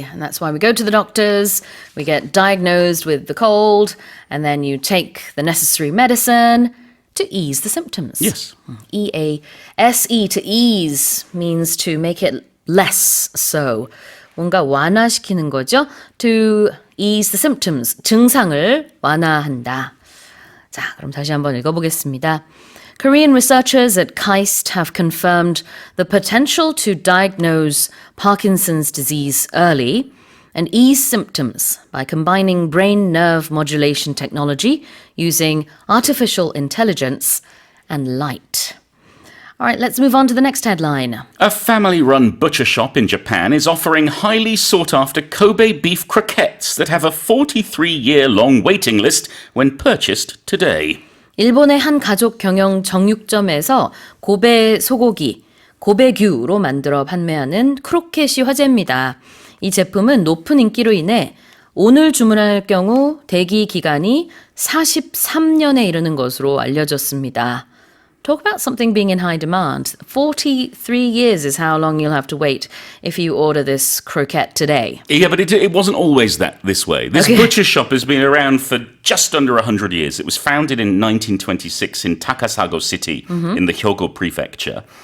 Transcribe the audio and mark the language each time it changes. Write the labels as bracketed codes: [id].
[en] And that's why we go to the doctors, we get diagnosed with the cold, and then you take the necessary medicine to ease the symptoms. Yes. E-A-S-E, to ease, means to make it less so. [ko] 뭔가 완화시키는 거죠. [en] To ease the symptoms, [ko] 증상을 완화한다. 자, 그럼 다시 한번 읽어보겠습니다. [en] Korean researchers at KAIST have confirmed the potential to diagnose Parkinson's disease early and ease symptoms by combining brain nerve modulation technology using artificial intelligence and light. All right, let's move on to the next headline. A family-run butcher shop in Japan is offering highly sought-after Kobe beef croquettes that have a 43-year-long waiting list when purchased today. [ko] 일본의 한 가족 경영 정육점에서 고베 소고기, 고베규로 만들어 판매하는 크로켓이 화제입니다. 이 제품은 높은 인기로 인해 오늘 주문할 경우 대기 기간이 43년에 이르는 것으로 알려졌습니다. [en] Talk about something being in high demand. 43 years is how long you'll have to wait if you order this croquette today. Yeah, but it wasn't always this way. This butcher shop has been around for just under 100 years. It was founded in 1926 in Takasago City in the Hyogo prefecture.